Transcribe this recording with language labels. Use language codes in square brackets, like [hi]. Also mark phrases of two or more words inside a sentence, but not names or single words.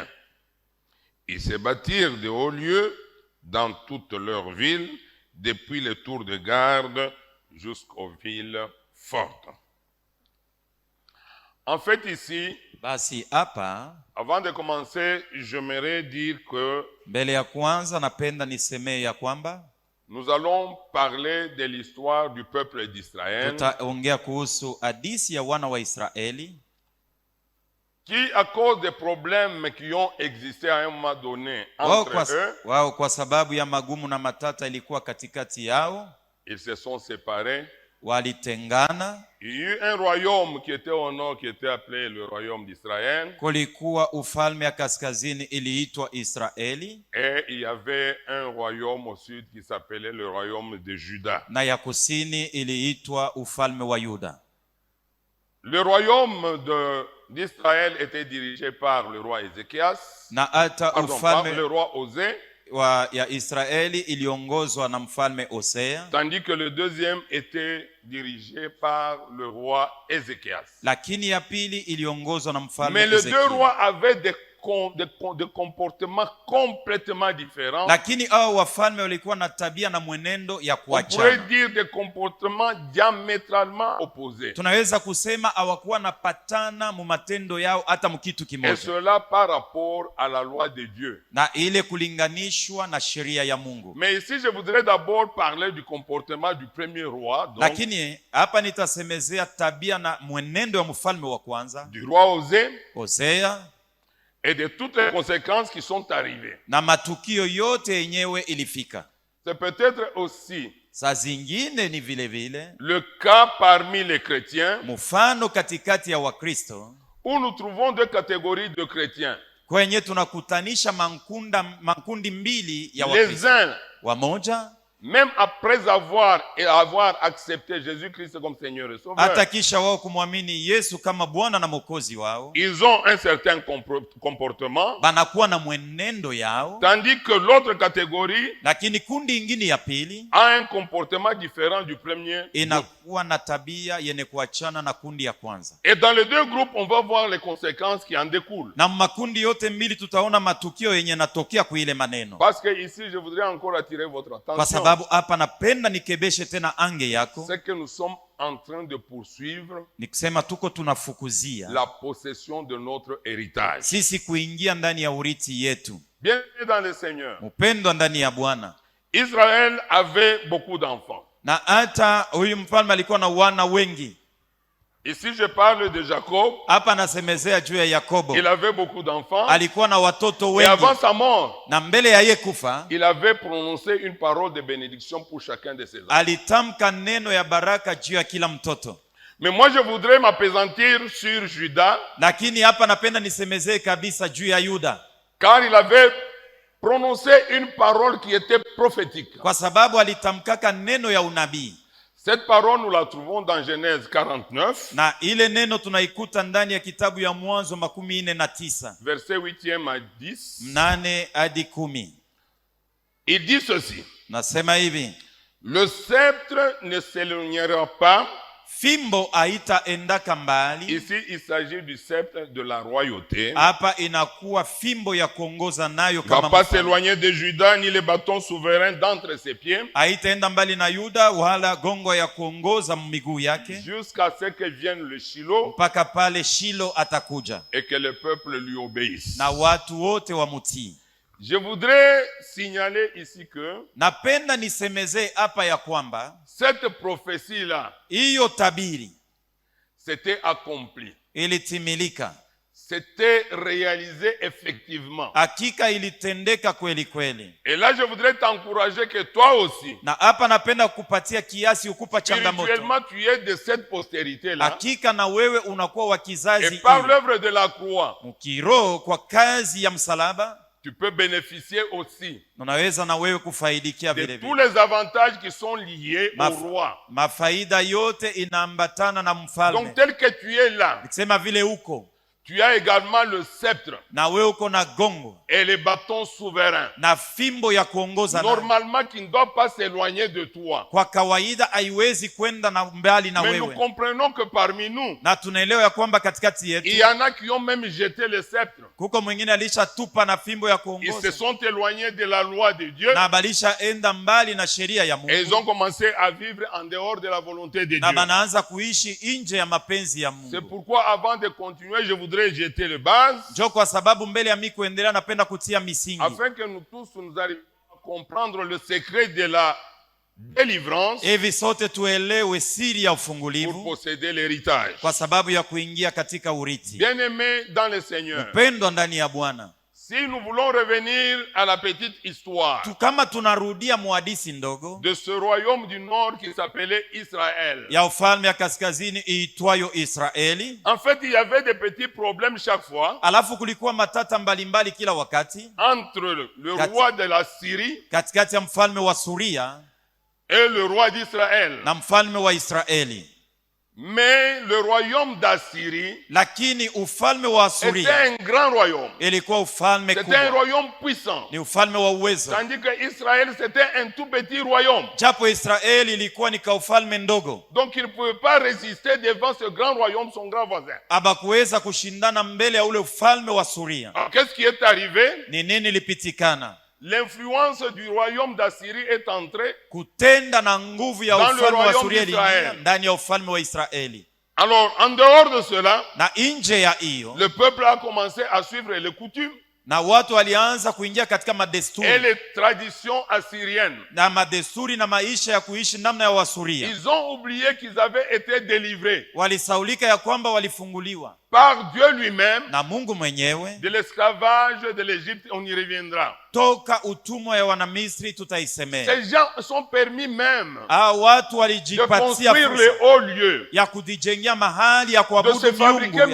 [fr] Ils se bâtirent de hauts lieux dans toutes leurs villes, depuis les tours de garde jusqu'aux villes fortes. En fait, ici, [sw] Basi hapa [fr] avant de commencer, j'aimerais dire que [sw] mbele ya kwanza napenda nisemee ya kwamba [fr] nous allons parler de l'histoire du peuple d'Israël [sw] tutaongea kuhusu hadithi ya wana wa Israeli [fr] qui, à cause des problèmes qui ont existé à un moment donné entre eux, [sw] wao kwa sababu ya magumu na matata ilikuwa katikati yao, [fr] ils se sont séparés. [sw] walitengana. [fr] Il y a eu un royaume qui était au nord, qui était appelé le royaume d'Israël. [sw] Kulikuwa ufalme ya kaskazini iliitwa Israeli, [fr] Et il y avait un royaume au sud qui s'appelait le royaume de Juda. [sw] na ya kusini iliitwa ufalme wa Yuda. [fr] Le royaume d'Israël était dirigé par le roi Ézéchias, [sw] Na hata [fr] par [sw] ufalme [fr] le roi Osée, [sw] ya Israeli iliongozwa na mfalme Hosea, [fr] tandis que le deuxième était dirigé par le roi Ézéchias. [sw] lakini ya pili iliongozwa na mfalme [fr] Mais les deux [sw] Ezekia. [fr] rois avaient des comportements complètement différents. [sw] Lakini hao wafalme walikuwa na tabia na mwenendo ya [fr] On pourrait [sw] kuachana. [fr] dire des comportements diamétralement opposés. [sw] Tunaweza kusema hawakuwa na patana mu matendo yao hata mkitu [fr] Et [sw] kimoja, [fr] cela par rapport à la loi de Dieu. [sw] na ile kulinganishwa na sheria ya Mungu. [fr] Mais ici, je voudrais d'abord parler du comportement du premier roi, donc [sw] Lakini hapa nitasemezea tabia na mwenendo wa mfalme wa kwanza [fr] du roi Osée, [sw] Hosea, [fr] et de toutes les conséquences qui sont arrivées. [sw] na matukio yote yenyewe ilifika. [fr] C'est peut-être aussi [sw] Saa zingine ni vile vile [fr] le cas parmi les chrétiens [sw] mfano katikati ya Wakristo [fr] où nous trouvons deux catégories de chrétiens. [sw] kwenye tunakutanisha makundi mbili ya [fr] Les [sw] Wakristo. [fr] uns, [sw] Wamoja [fr] même après avoir accepté Jésus-Christ comme Seigneur et Sauveur, [sw] hata kisha wao kumwamini Yesu kama Bwana na Mwokozi wao, [fr] ils ont un certain comportement, [sw] banakuwa na mwenendo yao, [fr] tandis que l'autre catégorie [sw] lakini kundi ingine ya pili [fr] a un comportement différent du premier groupe. [sw] inakuwa na tabia yenye kuachana na kundi ya kwanza. [fr] Et dans les deux groupes, on va voir les conséquences qui en découlent. [sw] Na makundi yote mbili tutaona matukio yenye natokea kwa ile maneno. [fr] Parce que ici, je voudrais encore attirer votre [sw] Kwa [fr] attention. [sw] sababu hapa napenda nikebeshe tena ange yako, [fr] C'est que nous sommes en train de poursuivre [sw] ni kusema tuko tunafukuzia [fr] la possession de notre héritage. [sw] sisi kuingia ndani ya urithi yetu. [fr] Bien dans le Seigneur, [sw] Mpendwa ndani ya Bwana, [fr] Israël avait beaucoup d'enfants. [sw] na hata huyu mfalme alikuwa na wana wengi. [fr] Ici, je parle de Jacob. [sw] Hapa nasemezea juu ya Yakobo, [fr] Il avait beaucoup d'enfants. [sw] alikuwa na watoto [fr] Et [sw] wengi, [fr] avant sa mort, [sw] na mbele ya yeye kufa [fr] il avait prononcé une parole de bénédiction pour chacun de ses enfants. [sw] alitamka neno ya baraka juu ya kila mtoto. [fr] Mais moi, je voudrais m'appesantir sur Judas, [sw] Lakini hapa napenda nisemezee kabisa juu ya Yuda, [fr] car il avait prononcé une parole qui était prophétique. [sw] kwa sababu alitamkaka neno ya unabii, [fr] Cette parole, nous la trouvons dans Genèse 49, [sw] na ile neno tunaikuta ndani ya kitabu ya Mwanzo 49 [fr] verset 8e à 10. [sw] 8 hadi 10. [fr] Il dit ceci: [sw] Nasema hivi: [fr] le sceptre ne s'éloignera pas. [sw] fimbo haitaendaka mbali. [fr] Ici, il s'agit du sceptre de la royauté. [sw] Hapa inakuwa fimbo ya kuongoza nayo [fr] Il ne va [sw] kama [fr] pas [sw] mfalme. [fr] s'éloigner de Judas, ni le bâton souverain d'entre ses pieds, [sw] Haitaenda mbali na Yuda wala gongo ya kuongoza miguu yake, [fr] jusqu'à ce que vienne le Shiloh [sw] mpaka pale Shilo atakuja [fr] et que le peuple lui obéisse. [sw] na watu wote wamutii. [fr] Je voudrais signaler ici que [sw] Napenda nisemezee hapa ya kwamba [fr] cette prophétie-là [sw] hiyo tabiri [fr] s'était accomplie. [sw] ilitimilika, [fr] C'était réalisé effectivement. [sw] hakika ilitendeka kweli kweli. [fr] Et là, je voudrais t'encourager que toi aussi, [sw] Na hapa napenda kupatia kiasi, ukupa changamoto. [fr] spirituellement, tu es de cette postérité-là. [sw] Hakika na wewe unakuwa wa [fr] Et [sw] kizazi [fr] par [sw] hili. [fr] l'œuvre de la croix, [sw] Mkiroho kwa kazi ya msalaba, [fr] tu peux bénéficier aussi [sw] unaweza na wewe kufaidikia [fr] de [sw] vile [fr] tous [sw] vile. [fr] les avantages qui sont liés au roi. [sw] Mafaida yote inaambatana na mfalme. [fr] Donc, tel que tu es là, [sw] Nikisema vile uko [fr] tu as également le sceptre [sw] na wewe uko na gongo [fr] et les bâtons souverains. [sw] na fimbo ya kuongoza nayo. [fr] Normalement, qui ne doit pas s'éloigner de toi. [sw] Kwa kawaida haiwezi kwenda na mbali na [fr] Mais nous [sw] wewe, [fr] comprenons que parmi nous, [sw] na tunaelewa ya kwamba katikati [fr] il [sw] yetu [fr] y en a qui ont même jeté le sceptre. [sw] kuko mwingine alishatuppa na fimbo ya [fr] Ils se [sw] kuongoza [fr] sont éloignés de la loi de Dieu [sw] na balishaenda mbali na sheria ya [fr] et ils [sw] Mungu [fr] ont commencé à vivre en dehors de la volonté de [sw] na [fr] Dieu. [sw] banaanza kuishi nje ya mapenzi ya [fr] C'est [sw] Mungu. [fr] pourquoi avant de continuer, je voudrais jeter le base [sw] Njo kwa sababu mbele ya mimi kuendelea, napenda kutia misingi [fr] afin que nous tous nous arrivions à comprendre le secret de la délivrance [sw] hivi sote tuelewe siri ya [fr] pour [sw] ufungulivu [fr] posséder l'héritage. [sw] kwa sababu ya kuingia katika urithi. [fr] Bien-aimés dans le Seigneur, [sw] Pendwa ndani ya Bwana, [fr] si nous voulons revenir à la petite histoire [sw] kama tunarudia muhadisi ndogo [fr] de ce royaume du nord qui s'appelait Israël. [sw] ya ufalme ya kaskazini iitwayo Israeli, [fr] En fait, il y avait des petits problèmes chaque fois [sw] alafu kulikuwa matata mbalimbali kila wakati [fr] entre le roi de la Syrie [sw] katikati ya mfalme wa Suria [fr] et le roi d'Israël. [sw] na mfalme wa Israeli. [fr] Mais le royaume d'Assyrie [sw] lakini ufalme wa Asuria [fr] était un grand royaume. [sw] ilikuwa ufalme [fr] C'était un [sw] kubwa, [fr] royaume puissant. [sw] ni ufalme wa uwezo, [fr] Tandis que Israël, c'était un tout petit royaume. [sw] japo Israeli ilikuwa ni kaufalme ndogo. [fr] Donc il ne pouvait pas résister devant ce grand royaume, son grand voisin. [sw] Habakuweza kushindana mbele ya ule ufalme wa Suria. [fr] Alors, qu'est-ce qui est arrivé? [sw] Ni nini lipitikana? [fr] L'influence du royaume d'Assyrie est entrée. [sw] Kutenda na nguvu ya [fr] Dans le [sw] ufalme wa [fr] royaume [sw] Suria [fr] d'Israël. [sw] iliingia ndani ya ufalme wa Israeli, [fr] Alors, en dehors de cela, [sw] na nje ya hiyo, [fr] le peuple a commencé à suivre les coutumes [sw] na watu walianza kuingia katika [fr] et [sw] madesturi [fr] les traditions assyriennes. [sw] na madesturi na maisha ya kuishi namna ya Wasuria. [fr] Ils ont oublié qu'ils avaient été délivrés [sw] Walisaulika ya kwamba walifunguliwa [fr] par Dieu lui-même [sw] na Mungu mwenyewe [fr] de l'esclavage de l'Égypte. On y reviendra. [sw] toka utumwa ya Wanamisri, tutaisemea. [fr] Ces gens sont permis même [sw] Watu [fr] de [sw] walijipatia [fr] construire [sw] fursa [fr] les hauts lieux, [sw] ya kujijengea mahali ya [fr] de [sw] kuabudu [fr] se fabriquer [sw] miungu